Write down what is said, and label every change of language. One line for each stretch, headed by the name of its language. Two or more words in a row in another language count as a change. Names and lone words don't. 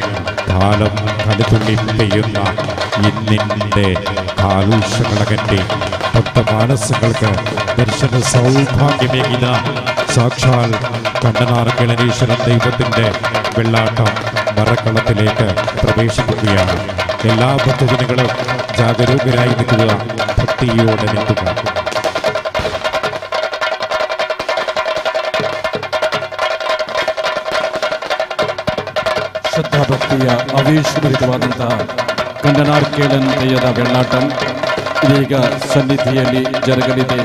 Malayalam: കാലം കടുതുള്ളി പെയ്യുന്ന ഇന്നിന്റെ കാലൂഷങ്ങളകറ്റി ഭക്തമാനസങ്ങൾക്ക് ദർശന സൗഭാഗ്യമേകിന സാക്ഷാൽ കണ്ണനാർക്കണനീശ്വരൻ ദൈവത്തിന്റെ വെള്ളാട്ടം മറക്കളത്തിലേക്ക് പ്രവേശിക്കുകയാണ്. എല്ലാ ഭക്തജനങ്ങളും ജാഗരൂകരായി നിൽക്കുക, ഭക്തിയോടെ നിൽക്കുക.
Kannada: ಶ್ರದ್ಧಾಭಕ್ತಿಯ ಆವೇಶಭರಿತವಾದಂತಹ ಕಣ್ಣನಾರ್ಕೇಳನ್ ತೆಯ್ಯದ ಬೆಳ್ಳಾಟಂ ಇದೀಗ ಸನ್ನಿಧಿಯಲ್ಲಿ ಜರುಗಲಿದೆ.